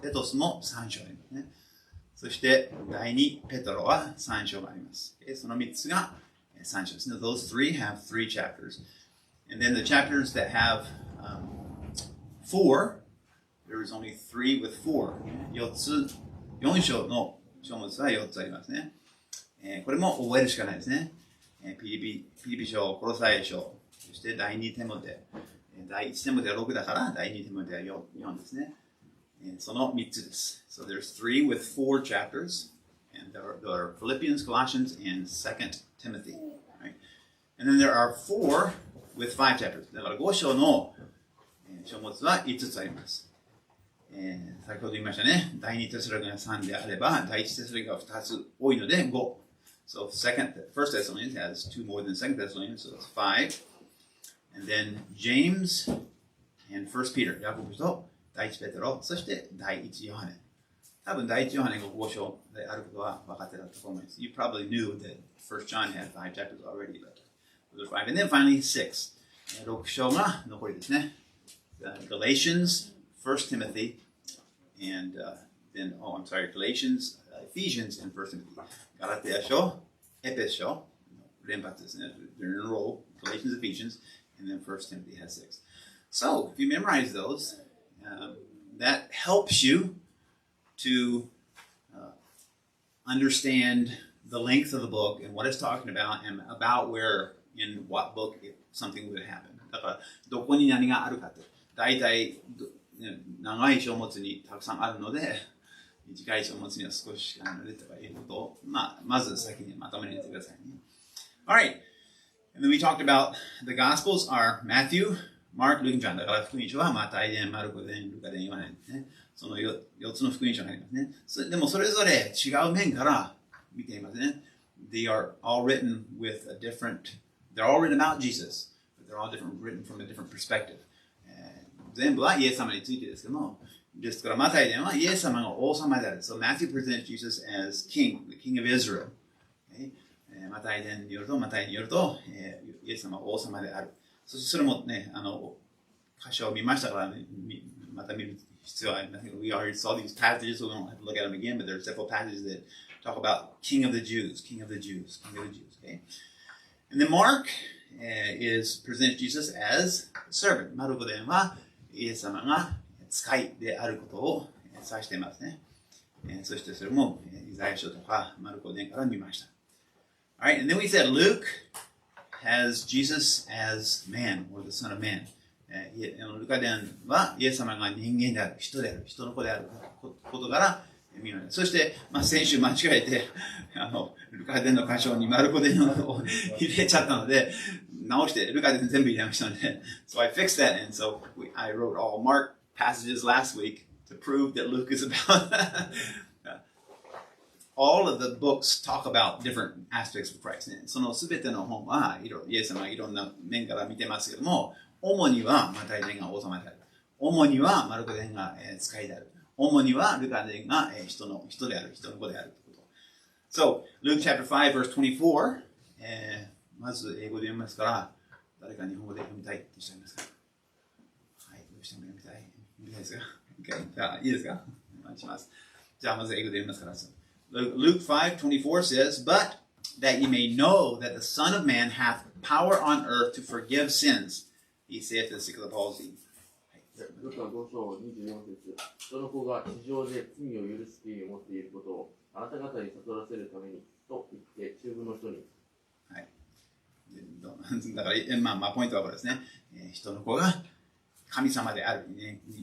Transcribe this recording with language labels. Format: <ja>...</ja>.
<ja>テトスも3章ありますね。そして第2ペトロは3章があります。その3つが3章ですね。</ja> <en>Those 3 have 3 chapters. And then the chapters that have 4, there is only 3 with 4.</en> <ja>4章の書物は4つありますね。これも覚えるしかないですね。ピリピ書、コロサイ書、そして第2テモテ。第1テモテは6だから、第2テモテは 4ですね。その3つです。</ja> <en>So there's 3 with 4 chapters. And there are Philippians, Colossians, and 2 Timothy. Right? And then there are 4 with 5 chapters.</en> <ja>だから5章の書物は5つあります。先ほど言いましたね。第2テサロニケが3であれば、第1テサロニケが2つ多いので5。</ja> <en>So First Thessalonians has 2 more than Second Thessalonians, so that's 5. And then James and First Peter,</en> <ja>ヤコブと第1ペテロ、そして第1ヨハネ。多分第1ヨハネが5章であることは分かってたと思います。</ja> <en>You probably knew that First John had 5 chapters already, but those are 5. And then finally 6.</en> <ja>6章が残りですね。</ja> <en>Galatians, First Timothy, and then, Galatians, Ephesians, and First Timothy.</en> <ja>ガラテヤ書、エペス書、連発ですね。</ja> <en>They're in a row. Galatians, Ephesians, and then First Timothy has 6. So, if you memorize those, that helps you to understand the length of the book and what it's talking about and about where in what book something would happen.</en> <ja>だからどこに何があるかって大体長い書物にたくさんあるので短い書物には少ししかないのでとかいうことをまず先にまとめてくださいね。</ja> <en>Alright, and then we talked about the Gospels are Matthew, Mark, Luke, and John.</en> <ja>だから福音書はマタイ伝、マルコ伝、ルカ伝、ヨハネですね。その 4つの福音書がありますね。でもそれぞれ違う面から見ていますね。</ja> <en>They are all written with a different, they're all written about Jesus, but they're all written from a different perspective.</en> <ja>全部はイエス様についてですけども、ですからマタイ伝はイエス様が王様である。</ja> <en>So Matthew presents Jesus as king, the king of Israel. Okay?</en> <ja>マタイ伝によると、イエス様は王様である。そしてそれもね、箇所を見ましたから、また見る必要はありませんけど、</ja> <en>we already saw these passages, so we don't have to look at them again, but there are several passages that talk about King of the Jews, King of the Jews, King of the Jews. Okay? And then Mark presents Jesus as a servant.</en> <ja>マルコ伝はイエス様が使いであることを指していますね。そしてそれもイザヤ書とかマルコ伝から見ました。</ja> <en>Alright, and then we said Luke has Jesus as man, or the Son of Man.</en> <ja>ルカ伝はイエス様が人間である、人である、人の子であることから見る。そして、先週間違えて、ルカ伝の箇所にマルコ伝を入れちゃったので、直してルカ伝全部入れましたので、</ja> <en>so I fixed that, and so I wrote all Mark passages last week to prove that Luke is about all of the books talk about different aspects of Christ.</en> <ja>そのすべての本はイエス様がいろんな面から見てますけども、主にはマタイ伝が王様である。主にはマルコ伝が使いである。主にはルカ伝が人である、人の子であるということ。</ja> <en>So, Luke chapter 5 verse 24、</en> <ja>まず英語で読みますから、誰か日本語で読みたいって人いますか？はい、どうしても読みたい。読みたいですか？ OK。じゃあ、いいですか？お願いします。じゃあ、まず英語で読みますから。</ja> <en>Luke 5:24 says, But that ye may know that the Son of Man hath power on earth to forgive sins, he saith to the sick of the palsy.</en> <ja>ルカ5章24節人の子が地上で罪を許す権威を持っていることをあなた方に悟らせるためにと言って中部の人に。はい。だから、ポイントはこれですね。人の子が神様である、ね。</ja>